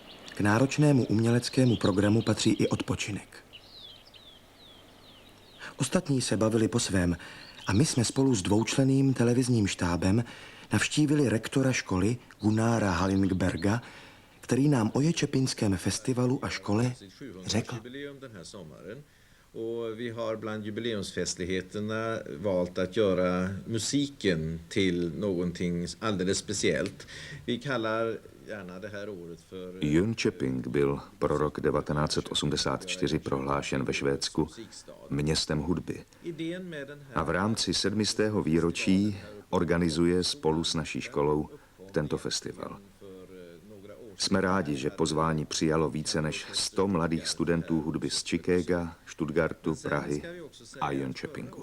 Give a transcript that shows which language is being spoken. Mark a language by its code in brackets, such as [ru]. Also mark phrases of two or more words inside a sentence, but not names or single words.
[cs] K náročnému uměleckému programu patří i odpočinek. Ostatní se bavili po svém a my jsme spolu s dvoučlenným televizním štábem navštívili rektora školy Gunnara Hallingberga, který nám o Jönköpingském festivalu a škole řekl. [sv] Och vi har bland jubileumsfestligheterna valt att göra musiken till någonting alldeles speciellt. Vi kallar gärna det här året för... [cs] Jönköping byl pro rok 1984 prohlášen ve Švédsku městem hudby. A v rámci 700. výročí organizuje spolu s naší školou tento festival. Jsme rádi, že pozvání přijalo více než 100 mladých studentů hudby z Chicaga, Stuttgartu, Prahy a Jönköpingu.